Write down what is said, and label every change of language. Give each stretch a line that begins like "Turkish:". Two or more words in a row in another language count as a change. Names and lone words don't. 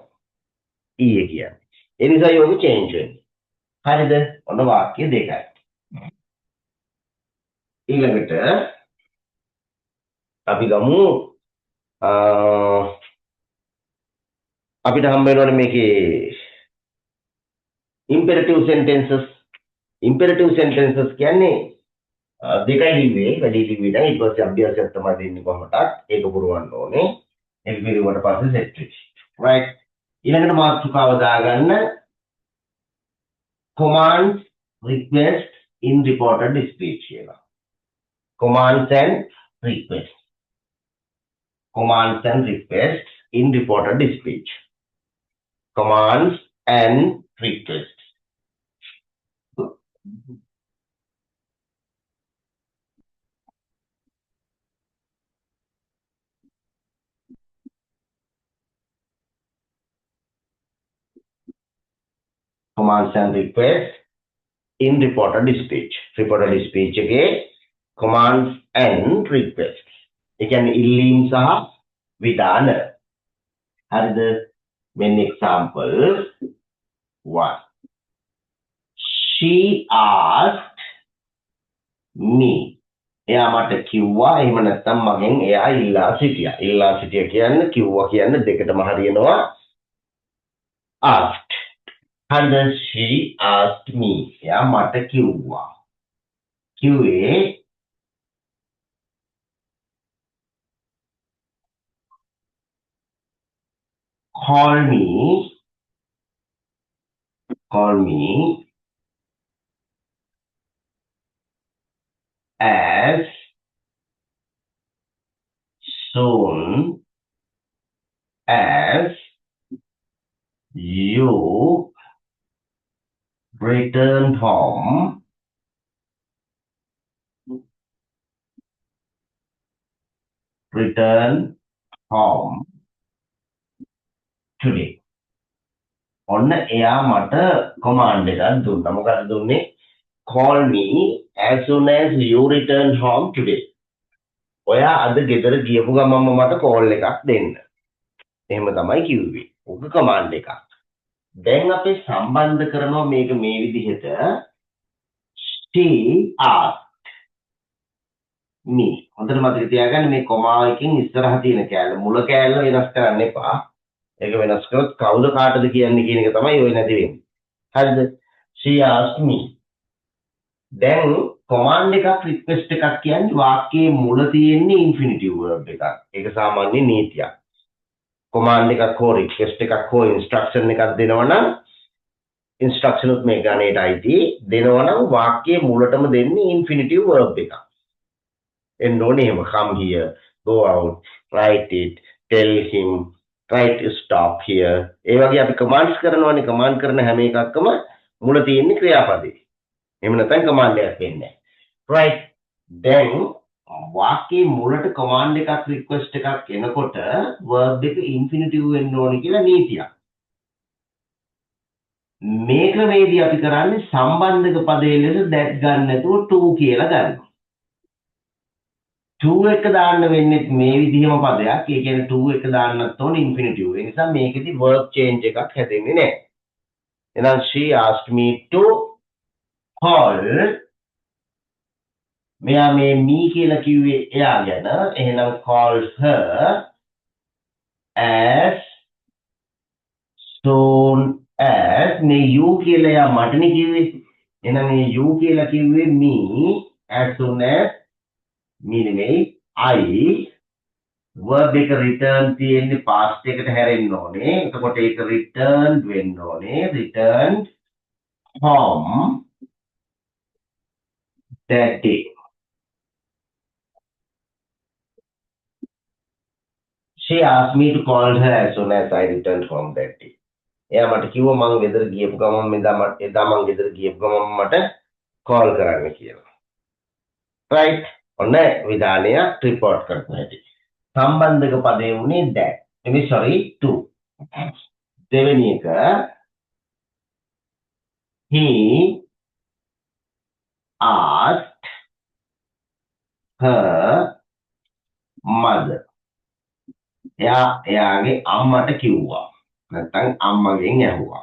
Sinhala: ඊයේ කියන්නේ. ඒ නිසා යෝග change වෙන්නේ. හරිද? ඔන්න වාක්‍ය දෙකයි. ඊළඟට අපි ගමු අපිට හම්බ වෙනවනේ මේකේ
English: imperative sentences. imperative sentences
Sinhala: කියන්නේ දෙකයි ලිව්වේ වැඩි ලිව්වේ නම් ඊට පස්සේ අභ්‍යාසයක් තමයි දෙන්නේ කොහොමදත් ඒක පුරවන්න ඕනේ. ඒක පිළිවෙලට පස්සේ set වෙච්ච. right. ඊළඟට මාතෘකාව දාගන්න
English: commands request in reported speech
Sinhala: කියලා.
English: commands and requests. Commands and requests in reported speech. Commands and requests. Commands and requests in reported speech. Reported speech again. Commands and requests.
Sinhala: ඒ කියන්නේ ඉල්ලීම් සහ විධාන. හරිද?
English: When example 1. She asked me.
Sinhala: එයා මට කිව්වා එහෙම නැත්නම් මගෙන් එයා ඉල්ලා සිටියා. ඉල්ලා සිටියා කියන්නේ කිව්වා කියන්නේ දෙකටම හරියනවා.
English: asked. හරිද? She asked me.
Sinhala: එයා මට කිව්වා.
English: කිව්වේ call me as soon as you return home today.
Sinhala: ඔන්න එයා මට command එකක් දුන්නා. මොකක්ද දුන්නේ?
English: Call me as soon as you return home today.
Sinhala: ඔයා අද ගෙදර ගියපු ගමන්ම මට call එකක් දෙන්න. එහෙම තමයි කිව්වේ. ඔක command එකක්. දැන් අපි සම්බන්ධ කරනවා මේක මේ විදිහට
English: she asked me.
Sinhala: හොඳට මතක තියාගන්න මේ කොමා එකකින් ඉස්සරහ තියෙන කෑල්ල මුල කෑල්ල වෙනස් කරන්න එපා. ඒක වෙනස් කරොත් කවුද කාටද කියන්නේ කියන එක තමයි ඔය නැති වෙන්නේ. හරිද?
English: she asked me.
Sinhala: දැන් command එකක් request එකක් කියන්නේ වාක්‍යයේ මුල තියෙන්නේ
English: infinitive verb
Sinhala: එකක්. ඒක සාමාන්‍ය නීතියක්. command එකක් හෝ request එකක් හෝ instruction එකක් දෙනවනම් instruction උත් මේ ගණේට අයිති දෙනවනම් වාක්‍යයේ මුලටම දෙන්නේ
English: infinitive verb
Sinhala: එකක්. එන්න ඕනේ එහෙම
English: come here, go out, write it, tell him, try to stop here.
Sinhala: ඒ වගේ අපි commands කරනවානේ. command කරන හැම එකක්ම මුල තියෙන්නේ ක්‍රියාපදේ. එහෙම නැත්නම් command එකක් වෙන්නේ නැහැ. right. දැන් වාක්‍යයේ මුලට command එකක් request එකක් එනකොට verb එක infinitive වෙන්න ඕනේ කියලා නීතියක්. මේ ක්‍රමේදී අපි කරන්නේ සම්බන්ධක පදයේ ලෙස that ගන්න නැතුව to කියලා ගන්නවා. to එක දාන්න වෙන්නේ මේ විදිහම පදයක්. ඒ කියන්නේ to එක දාන්නත් ඕනේ infinitive. ඒ නිසා මේකෙදි
English: verb change
Sinhala: එකක් හැදෙන්නේ නැහැ.
English: එහෙනම් she asked me to call.
Sinhala: මෙයා මේ me කියලා කිව්වේ එයා ගැන. එහෙනම්
English: call her as soon as
Sinhala: මේ you කියලා එයා මටනේ කිව්වේ. එහෙනම් මේ you කියලා කිව්වේ
English: me as soon as me
Sinhala: නෙමෙයි
English: I verb
Sinhala: එක return තියෙන්නේ past එකට හැරෙන්න ඕනේ. එතකොට ඒක returned වෙන්න ඕනේ.
English: returned home that day. She asked me to call her as soon as I returned home that day.
Sinhala: එයා මට කිව්වා මං ගෙදර ගියපු ගමන් එදා මං ගෙදර ගියපු ගමන් මට call කරන්න කියලා. right. ඔන්න විධානය report කරන්න හැටි. සම්බන්ධක පදේ උනේ that. එමේ sorry to. දෙවෙනි එක
English: he asked her mother.
Sinhala: එයාගේ අම්මට කිව්වා. නැත්නම් අම්මගෙන් ඇහුවා.